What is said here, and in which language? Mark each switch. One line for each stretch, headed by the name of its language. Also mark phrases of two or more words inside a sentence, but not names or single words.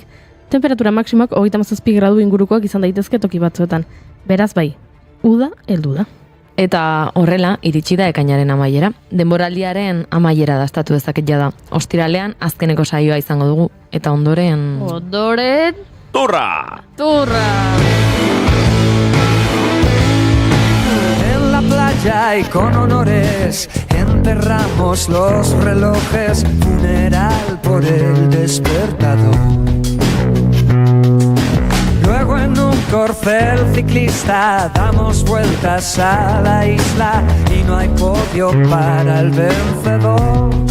Basque: Temperatura maksimoak 37 gradu ingurukoak izan daitezke toki batzuetan. Beraz bai, uda heldu da. Eta horrela, iritsi da ekainaren amaiera. Denboraldiaren amaiera dastatu dezaket jada. Ostiralean, azkeneko saioa izango dugu. Eta ondoren... Turra!
Spanish: En la playa y con honores enterramos los relojes, funeral por el despertador. Luego en un corcel ciclista damos vueltas a la isla y no hay podio para el vencedor.